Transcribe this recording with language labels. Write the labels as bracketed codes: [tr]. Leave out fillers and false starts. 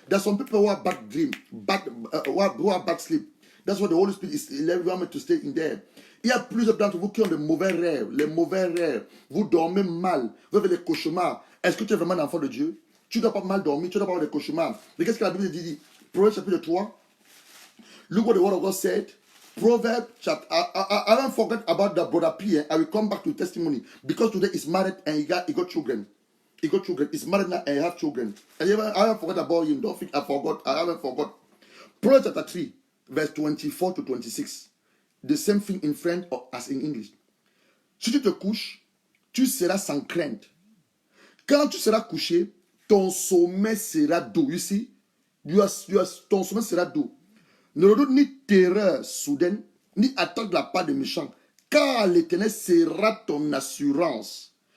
[en] There's some people who have bad dream, who have bad sleep. That's what the Holy Spirit is allowing me to stay in there. [fr] Il y a plusieurs d'entre vous qui ont de mauvais rêves. Les mauvais rêves. Vous dormez mal. Vous avez des cauchemars. Est-ce que tu es vraiment un enfant de Dieu? Tu ne dois pas mal dormir. Tu ne dois pas avoir des cauchemars. Regarde ce que la Bible dit. Proverbs chapitre 3. [en] Look what the word of God said. Proverbs chapter. I don't forget about the brother P. I will come back to testimony because today he's married and he got children. He got children. He's married now and he have children. I haven't forgot about him. Don't think I forgot. I haven't forgot. Proverbs chapter 3, verse 24 to 26. The same thing in French as in English. [fr] Si tu te couches, tu seras sans crainte. Quand tu seras couché, ton sommeil sera doux. You see? Ton sommeil sera doux. Ne redoute ni terreur soudaine, ni attaque de la part des méchants, car l'Éternel sera ton assurance.